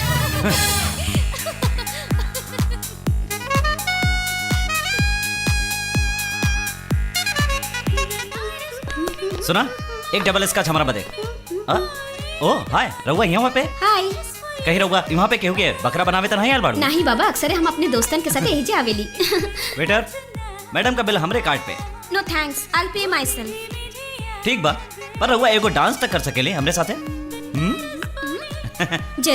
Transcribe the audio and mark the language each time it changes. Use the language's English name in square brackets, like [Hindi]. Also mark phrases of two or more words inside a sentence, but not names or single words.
[Bhojpuri] सुना, एक [English] double Scotch [Bhojpuri] हमारा बदे। ओ हाय रघुआ यहाँ पे हाय। कहीं रघुआ यहाँ पे केहू के बकरा बनावे तो नहीं यार बाड़ू? नहीं बाबा, अक्सर हम अपने दोस्तन के साथ यही आवेली। वेटर, मैडम का बिल हमरे कार्ड पे। [English] No thanks, I will pay myself. [Bhojpuri] ठीक बा, पर रघुआ एगो डांस तक कर सकेले हमरे साथे? जरूर।